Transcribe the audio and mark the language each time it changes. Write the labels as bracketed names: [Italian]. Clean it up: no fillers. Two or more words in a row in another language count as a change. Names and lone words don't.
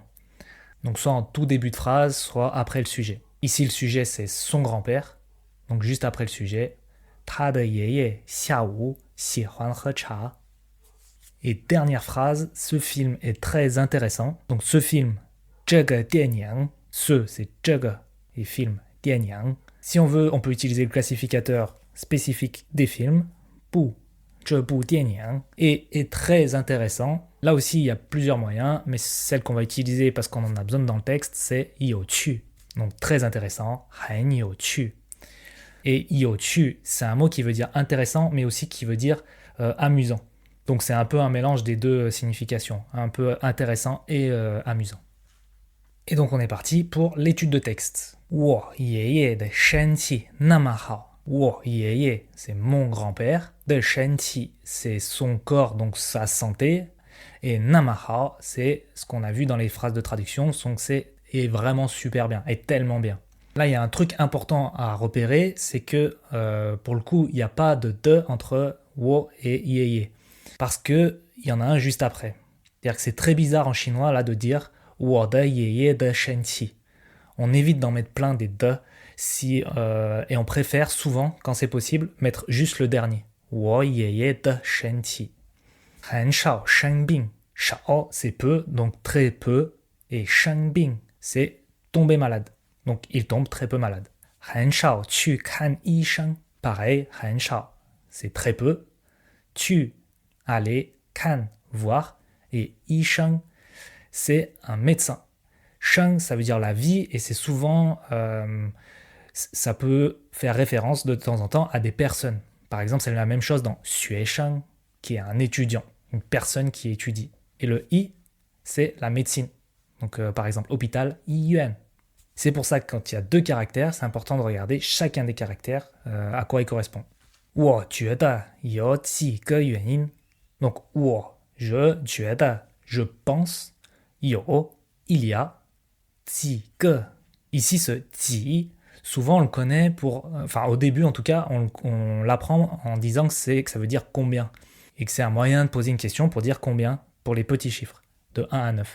[French] Donc soit en tout début de phrase, soit après le sujet. Ici le sujet c'est son grand-père. Donc juste après le sujet, [Chinese] 他的爷爷下午喜欢喝茶. [French] Et dernière phrase, ce film est très intéressant. Donc ce film, [Chinese] 这个电影, [French] ce c'est 这个 et film, [Chinese] 电影. [French] Si on veut, on peut utiliser le classificateur spécifique des films, [Chinese] 部, 这部电影, [French] et est très intéressant. Là aussi, il y a plusieurs moyens, mais celle qu'on va utiliser parce qu'on en a besoin dans le texte, c'est 有趣. Donc très intéressant, [Chinese] 很有趣. [French] Et 有趣, c'est un mot qui veut dire intéressant, mais aussi qui veut dire amusant. Donc c'est un peu un mélange des deux significations, un peu intéressant et amusant. Et donc on est parti pour l'étude de texte. [Chinese] 我爷爷的身体那么好. 我爷爷, [French] c'est mon grand-père. [Chinese] 的身体, [French] c'est son corps, donc sa santé. [Chinese] Et 那么好, [French] c'est ce qu'on a vu dans les phrases de traduction, donc c'est est vraiment super bien, est tellement bien. Là, il y a un truc important à repérer, c'est que pour le coup, il n'y a pas de entre 我 et 爷爷. Parce qu'il y en a un juste après. C'est-à-dire que c'est très bizarre en chinois là de dire [Chinese] 我的爷爷的身体. [French] On évite d'en mettre plein des de et on préfère souvent, quand c'est possible, mettre juste le dernier. [Chinese] 我爷爷的身体. 很少生病. [French] 少 c'est peu, donc très peu. Et 生病 c'est tomber malade. Donc il tombe très peu malade. [Chinese] 很少去看医生. [French] Pareil, 很少 c'est très peu. 去 aller, kan, voir, et yi sheng, c'est un médecin. Sheng, ça veut dire la vie, et c'est souvent, ça peut faire référence de temps en temps à des personnes. Par exemple, c'est la même chose dans xue sheng, qui est un étudiant, une personne qui étudie. Et le yi, c'est la médecine. Donc, par exemple, hôpital, yiyuan. C'est pour ça que quand il y a deux caractères, c'est important de regarder chacun des caractères, à quoi il correspond. [Chinese] 我觉得有几个原因. [French] Donc, 我, je, 觉得, je pense, 有, il y a, [Chinese] 几个. [French] Ici, ce 几, souvent on le connaît pour, enfin au début en tout cas, on l'apprend en disant que ça veut dire combien. Et que c'est un moyen de poser une question pour dire combien, pour les petits chiffres, de 1 à 9.